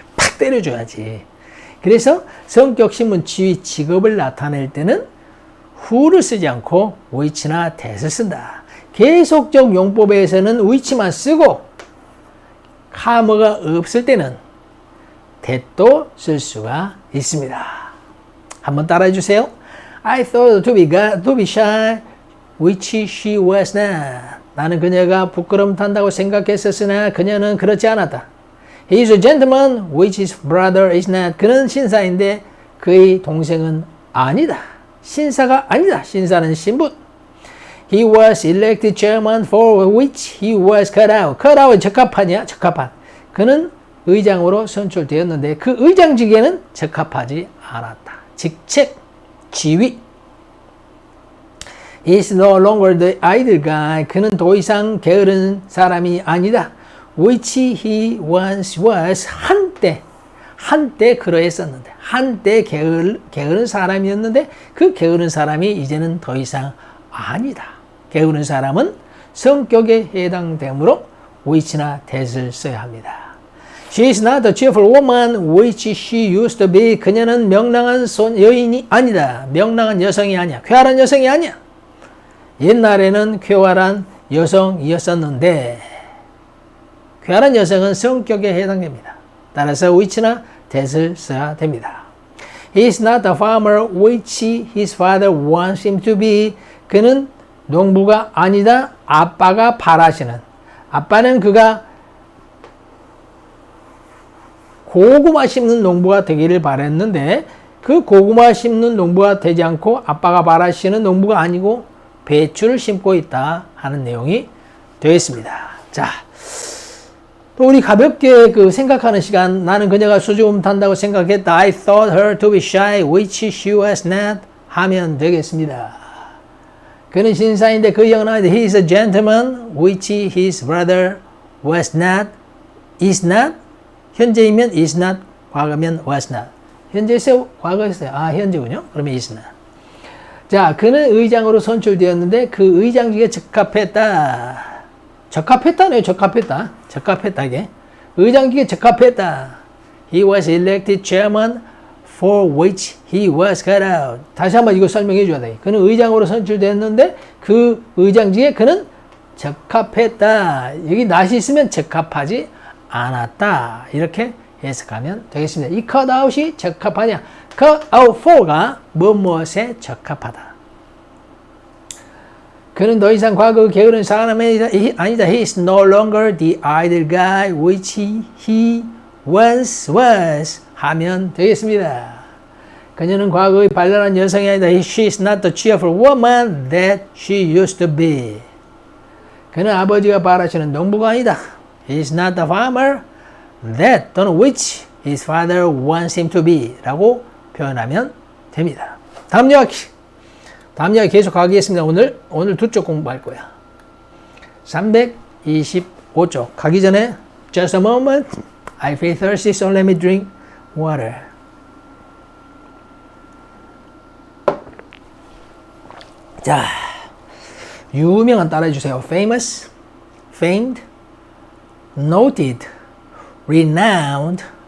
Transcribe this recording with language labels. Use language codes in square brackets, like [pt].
[ko] 팍 때려줘야지. 그래서 성격, 신분, 지위, 직업을 나타낼 때는 who를 쓰지 않고 which나 that을 쓴다. 계속적 용법에서는 which만 쓰고 카머가 없을 때는 that도 쓸 수가 있습니다. 한번 따라해 주세요. [en] I thought to be shy, which she was not. [ko] 나는 그녀가 부끄럼 탄다고 생각했었으나 그녀는 그렇지 않았다. [en] He is a gentleman, which his brother is not. [ko] 그는 신사인데 그의 동생은 아니다. 신사가 아니다. 신사는 신분. [en] He was elected chairman for which he was cut out. [ko] cut out은 적합하냐? 적합한. 그는 의장으로 선출되었는데 그 의장직에는 적합하지 않았다. 직책, 지위. [en] He is no longer the idle guy. [ko] 그는 더 이상 게으른 사람이 아니다. [en] Which he once was. [ko] 한때 그러했었는데 한때 게으른 사람이었는데 그 게으른 사람이 이제는 더 이상 아니다. 게으른 사람은 성격에 해당되므로 which나 that을 써야 합니다. [en] She is not the cheerful woman which she used to be. [ko] 그녀는 명랑한 여인이 아니다. 명랑한 여성이 아니야. 쾌활한 여성이 아니야. 옛날에는 쾌활한 여성이었었는데 쾌활한 여성은 성격에 해당됩니다. 따라서 which나 that을 써야 됩니다. [en] He is not the farmer which his father wants him to be. [ko] 그는 농부가 아니다. 아빠가 바라시는. 아빠는 그가 고구마 심는 농부가 되기를 바랬는데 그 고구마 심는 농부가 되지 않고 아빠가 바라시는 농부가 아니고 배추를 심고 있다 하는 내용이 되겠습니다. 자, 또 우리 가볍게 생각하는 시간. 나는 그녀가 수줍음 탄다고 생각했다. [en] I thought her to be shy, which she was not [ko] 하면 되겠습니다. 그는 신사인데 그 형은 아니다. [en] He is a gentleman, which his brother was not, is not. [ko] 현재이면 is not, 과거면 was not. 현재에서 과거였어요. 현재군요. 그러면 is not. 자, 그는 의장으로 선출되었는데 그 의장직에 적합했다. 적합했다네요. 적합했다. 이게. 의장직에 적합했다. [en] He was elected chairman for which he was cut out. [ko] 다시 한번 이거 설명해 줘야 돼. 그는 의장으로 선출됐는데 그 의장직에 그는 적합했다. 여기 not이 있으면 적합하지 않았다. 이렇게 해석하면 되겠습니다. 이 cut out이 적합하냐? cut out for가 무엇에 적합하다. 그는 더 이상 과거 게으른 사람이 아니다. [en] He is no longer the idle guy which he once was [ko] 하면 되겠습니다. 그녀는 과거의 발랄한 여성이 아니다. [en] She is not the cheerful woman that she used to be. [ko] 그는 아버지가 바라시는 농부가 아니다. [en] He is not the farmer that [ko] 또는 [en] which his father wants him to be [ko] 라고 표현하면 됩니다. 다음 이야기 계속 가겠습니다. 오늘 두 쪽 공부할 거야. 325쪽 가기 전에 [en] just a moment. I feel thirsty, so let me drink water. [ko] 자, 유명한 따라해 주세요. [en] famous, famed, noted, renowned.